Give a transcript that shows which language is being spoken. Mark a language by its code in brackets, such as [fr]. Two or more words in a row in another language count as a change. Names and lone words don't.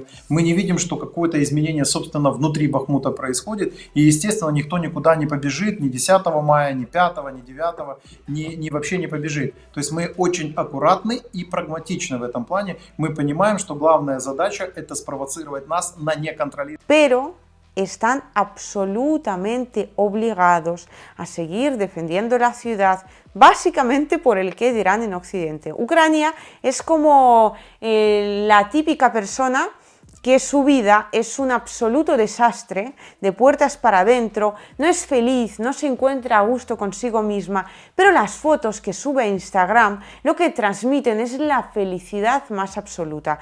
[ru] Мы не видим, что какое-то изменение, собственно, внутри Бахмута происходит. И, естественно, никто никуда не побежит ни 10 мая, ни 5, ни 9, ни вообще не побежит. То есть мы очень аккуратны и прагматичны в этом плане. Мы понимаем, что главная задача – это спровоцировать нас на неконтролируемый. [es] Pero están absolutamente obligados a seguir defendiendo la ciudad, básicamente por el qué dirán en Occidente. Ucrania es como la típica persona que su vida es un absoluto desastre, de puertas para adentro, no es feliz, no se encuentra a gusto consigo misma, pero las fotos que sube a Instagram lo que transmiten es la felicidad más absoluta.